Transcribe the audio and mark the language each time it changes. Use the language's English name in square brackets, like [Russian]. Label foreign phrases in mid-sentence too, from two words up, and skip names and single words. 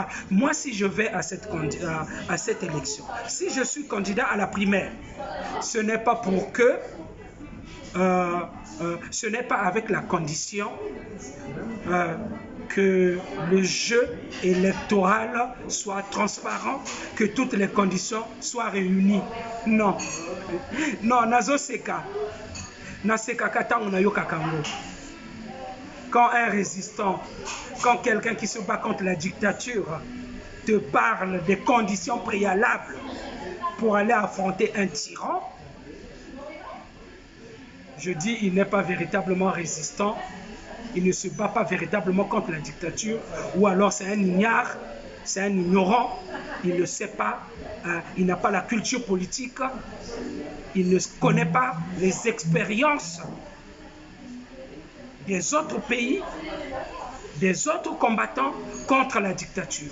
[French] Moi, si je vais à cette élection, si je suis candidat à la primaire, ce n'est pas pour que... ce n'est pas avec la condition que le jeu électoral soit transparent, que toutes les conditions soient réunies. Non. Non, [Lingala] nazoseka. Naseka kata unayoka kango. [French] Quand un résistant, quand quelqu'un qui se bat contre la dictature te parle des conditions préalables pour aller affronter un tyran, je dis, il n'est pas véritablement résistant, il ne se bat pas véritablement contre la dictature, ou alors c'est un ignare, c'est un ignorant, il ne sait pas, il n'a pas la culture politique, il ne connaît pas les expériences des autres pays, des autres combattants contre la dictature.